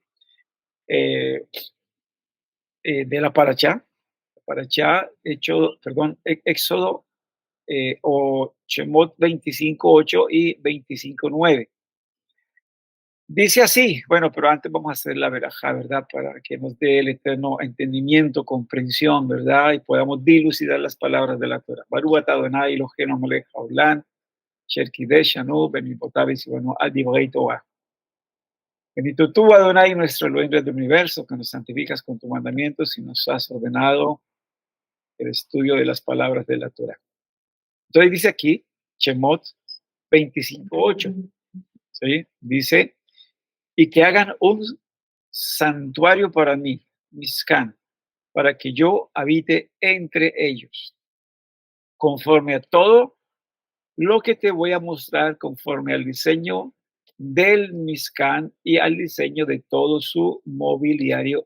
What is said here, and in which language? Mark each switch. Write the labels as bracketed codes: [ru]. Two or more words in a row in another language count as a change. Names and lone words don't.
[es] Eh, de la Parachá, Éxodo o Shemot 25:8 y 25:9. Dice así, bueno, pero antes vamos a hacer la verajá, ¿verdad? Para que nos dé el eterno entendimiento, comprensión, ¿verdad? Y podamos dilucidar las palabras de la Torah. [he] ברוך אתה אדוני אלוהינו מלך העולם אשר קדש בנו במצותו וצונו עד דברי תורה. [es] Bendito tú, Adonai, nuestro Elohim del universo, que nos santificas con tus mandamientos y nos has ordenado el estudio de las palabras de la Torah. Entonces dice aquí, Shemot 25:8, ¿sí? Dice, y que hagan un santuario para mí, Mizkan, para que yo habite entre ellos, conforme a todo lo que te voy a mostrar, conforme al diseño del Mizkan y al diseño de todo su mobiliario.